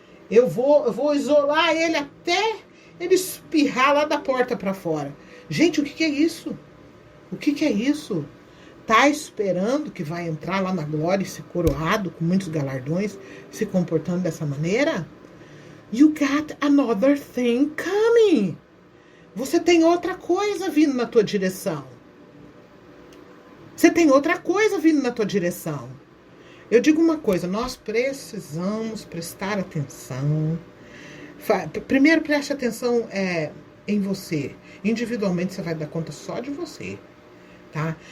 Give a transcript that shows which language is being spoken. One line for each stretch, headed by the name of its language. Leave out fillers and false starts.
Portuguese: Eu vou isolar ele até ele espirrar lá da porta para fora. Gente, o que é isso? O que é isso? Tá esperando que vai entrar lá na glória e ser coroado com muitos galardões, se comportando dessa maneira?
English: You got another thing coming.
Portuguese: Você tem outra coisa vindo na tua direção. Você tem outra coisa vindo na tua direção. Eu digo uma coisa, nós precisamos prestar atenção. Primeiro, preste atenção em você. Individualmente, você vai dar conta só de você. Tá?